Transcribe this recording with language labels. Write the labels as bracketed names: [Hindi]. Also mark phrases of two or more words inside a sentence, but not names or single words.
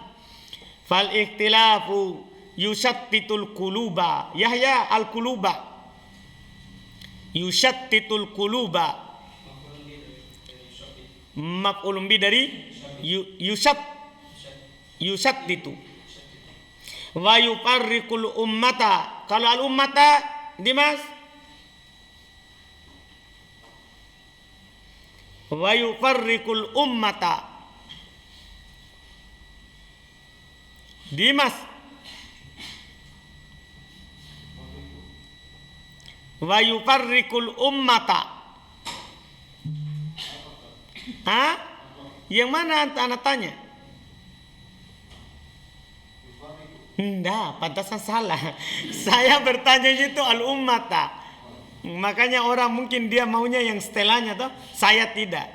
[Arabic] فالاختلاف يشتت القلوب. يحيى القلوب. يشتت القلوب. مفعول به dari yushattitu. ويفرق الأمة. Kalau الأمة Dimas, ويفرق الأمة. Dimas, ويفرق الأمة. [Indonesian] Yang mana anak tanya? Enggak, pantasan salah. Saya bertanya itu al-ummata. Makanya orang mungkin dia maunya yang setelahnya toh, saya tidak.